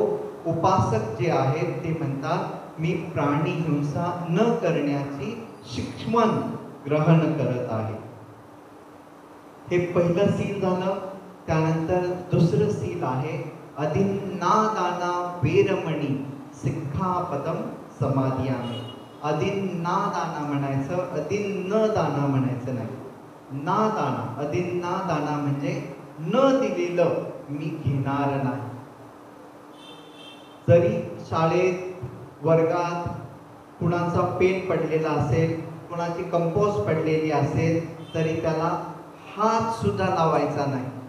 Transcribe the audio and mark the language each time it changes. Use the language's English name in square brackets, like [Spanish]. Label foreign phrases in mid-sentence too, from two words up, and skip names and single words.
[Marathi] उपासक जे आहेत ते म्हणतात मी प्राणी हिंसा न करण्याची शिक्षण ग्रहण करत आहे. हे पहिलं सील झालं. त्यानंतर दुसरं सील आहे [Pali] अधिन्नादाना वेरमणी सिक्खापदम समाधियामि. [Marathi] अधिन्नादाना म्हणायचं, अधिन्नदाना म्हणायचं नाही. नादाना, अधिन्नादाना म्हणजे न दिलेलं मी घेणार नाही. जरी शाळेत वर्गात कुणाचा पेन पडलेला असेल, कुणाची कंपोस्ट पडलेली असेल, तरी त्याला हात सुद्धा लावायचा नाही.